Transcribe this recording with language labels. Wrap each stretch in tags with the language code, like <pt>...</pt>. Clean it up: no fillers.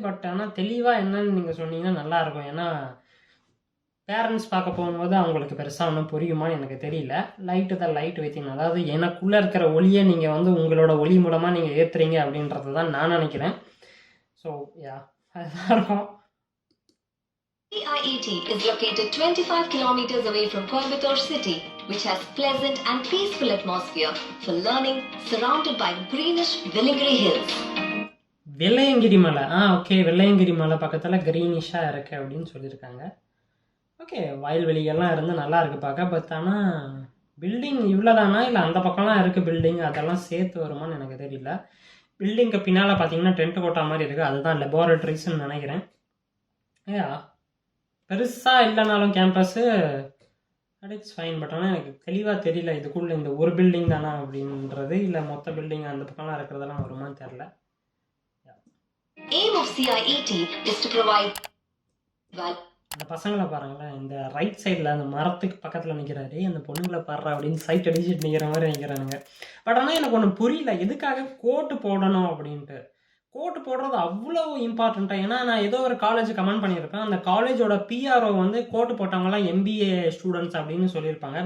<ta>But ஆனால் தெளிவாக என்னன்னு நீங்கள் சொன்னீங்கன்னா நல்லாயிருக்கும். ஏன்னா பேரண்ட்ஸ் பார்க்க போகும்போது அவங்களுக்கு பெருசாக ஒன்றும் புரியுமான்னு எனக்கு தெரியல. லைட் வித்தின், அதாவது எனக்குள்ளே இருக்கிற ஒளியை நீங்கள் வந்து உங்களோட ஒளி மூலமாக நீங்கள் ஏற்றுறீங்க அப்படின்றது தான் நான் நினைக்கிறேன். ஸோ யா, அதுதான் இருக்கும்.</ta> <en>CIET is located 25 kilometers away from Coimbatore city, which has pleasant and peaceful atmosphere for learning, surrounded by greenish Vellingiri hills.</en> <ta>Velliangiri மலை, ஓகே, வெள்ளையங்கிரி மலை பக்கத்தில் க்ரீனிஷாக இருக்குது அப்படின்னு சொல்லியிருக்காங்க. ஓகே, வயல்வெளிகள்லாம் இருந்து நல்லா இருக்குது பார்க்க. பட் ஆனால் பில்டிங் இவ்வளோதானா இல்லை அந்த பக்கம்லாம் இருக்குது பில்டிங், அதெல்லாம் சேர்த்து வருமானு எனக்கு தெரியல. பில்டிங்க்கு பின்னால் பார்த்தீங்கன்னா டென்ட் கோட்டா மாதிரி இருக்குது, அதுதான் லெபார்ட்ரிஸ்ன்னு நினைக்கிறேன். பெருசாக இல்லைனாலும் கேம்பஸ்ஸு</ta> <en>It's fine.</en> <ta>பட் ஆனால் எனக்கு தெளிவாக தெரியல இதுக்குள்ளே இந்த ஒரு பில்டிங் தானா அப்படின்றது, இல்லை மொத்த பில்டிங் அந்த பக்கம்லாம் இருக்கிறதெல்லாம் வருமானு தெரில.</ta> <en>Aim of CIET is to provide</en> <ta>அந்த பசங்களை பாருங்களேன், இந்த ரைட் சைடில் அந்த மரத்துக்கு பக்கத்தில் நிற்கிறாரு, அந்த பொண்ணுங்களை பாடுறா அப்படின்னு சைட் அடிச்சுட்டு நிற்கிற மாதிரி நிற்கிறானுங்க. பட் ஆனால் எனக்கு ஒன்று புரியல, எதுக்காக கோட்டு போடணும் அப்படின்ட்டு. கோட்டு போடுறது அவ்வளோ இம்பார்ட்டண்ட்டாக. ஏன்னா நான் ஏதோ ஒரு காலேஜ் கமெண்ட் பண்ணியிருப்பேன், அந்த காலேஜோட பிஆர்ஓ வந்து கோட்டு போட்டவங்களாம் எம்பிஏ ஸ்டூடெண்ட்ஸ் அப்படின்னு சொல்லியிருப்பாங்க.</ta>